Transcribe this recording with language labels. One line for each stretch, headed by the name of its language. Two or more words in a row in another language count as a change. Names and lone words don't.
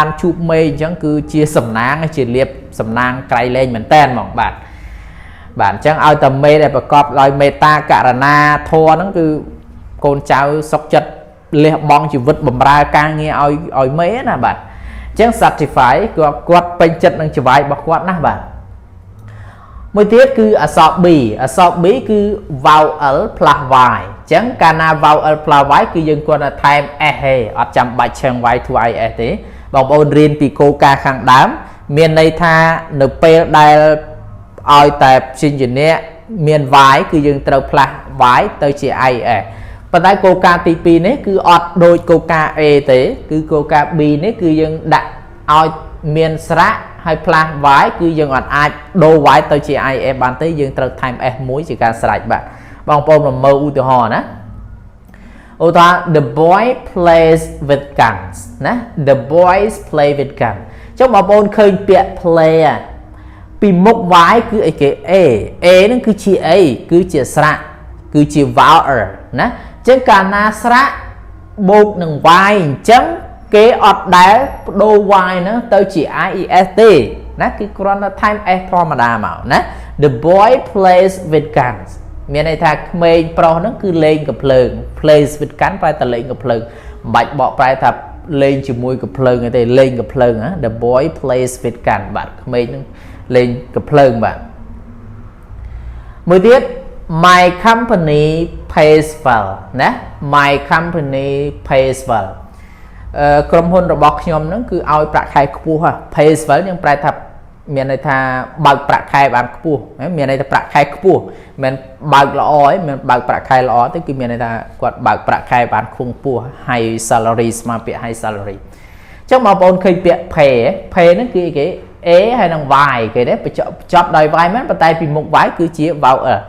Khmer: ជួបមេអញ្ចឹងគឺជាសំណាងជាលៀបសំណាងក្រៃលែងមែនតែនហ្មងបាទអញ្ចឹងឲ្យតែមេដែលប្រកបដោយមេត្តាករុណាធម៌ហ្នឹងគឺកូនចៅសុខចិត្តលះបង់ជីវិតបម្រើការងារឲ្យមេណាបាទអញ្ចឹង certify គាត់ពេញចិត្តនឹងចង្វាយរបស់គាត់ណាបាទមួយទៀតគឺអក្សរ b អក្សរ b គឺ
English: vowel plus y
Khmer: អញ្ចឹងកាលណា
English: vowel plus y
Khmer: គឺយើងគាត់ថាថែម s ទេអត់ចាំបា ច់ឆឹង
English: y to is
Khmer: ទេបងប្អូនរៀនពីគោលការណ៍ខាងដើមមានន័យថានៅពេលដែលឲ្យតែព្យញ្ជនៈមាន y គឺយើងត្រូវផ្លាស់ y ទៅជា is ប៉ុន្តែគោលការណ៍ទី2នេះគឺអត់ដូចគោលការណ៍ a ទេគឺគោលការណ៍ b នេះគឺយើងដាក់ឲ្យមានស្រៈហើយផ្លាស់ y គឺយើងអត់អាចដូរ y ទៅជា is បានទេយើងត្រូវថែម s មួយជាការស្រេចបាទបងប្អូនមើលឧទាហរណ៍ណាឧទាហរណ៍
English: the boy plays with guns
Khmer: ណា
English: the boys play with guns
Khmer: ចុះបងប្អូនឃើញពាក្យ play ពីមុខ y គឺអីគេ a ហ្នឹងគឺជាអីគឺជាស្រៈគឺជា vowel ណាអញ្ចឹងកាលណាស្រៈបូកនឹង y អញ្ចឹងគេអត់ដែលបដូរ y ហ្នឹងទៅជា ies ទេណាគឺគ្រាន់តែថែម s ធម្មតាមកណា
English: the boy plays with guns
Khmer: មានន័យថាក្មេងប្រុសហ្នឹងគឺលេងកាភ្លើង
English: plays with gun
Khmer: ប្រែតែលេងកាភ្លើងមិនបាច់ បកប្រែថាលេងជាមួយកាភ្លើងទេលេងកាភ្លើងណា
English: the boy plays with gun
Khmer: បាទក្មេងហ្នឹងលេងកាភ្លើងបាទមួយទៀត my
English: company pays well
Khmer: ណា
English: my company pays well
Khmer: ក្រុមហ៊ុនរបស់ខ្ញុំហ្នឹងគឺឲ្យប្រាក់ខែខ្ពស់
English: pays well
Khmer: យើងប្រែថាមានន័យថាបើកប្រាក់ខែបានខ្ពស់មានន័យថាប្រាក់ខែខ្ពស់មិនបើកល្អទេមិនបើកប្រាក់ខែល្អទេគឺមានន័យថាគាត់បើកប្រាក់ខែបានខ្ពស់
English: high salary
Khmer: ស្មើពាក្យ
English: high salary
Khmer: អញ្ចឹងបងប្អូនឃើញពាក្យ pay ហ្នឹងគឺគេ a ហើយនឹង y គេទេបញ្ចប់ដោយ y មែនប៉ុន្តែពីមុខ y គឺជា vowel អ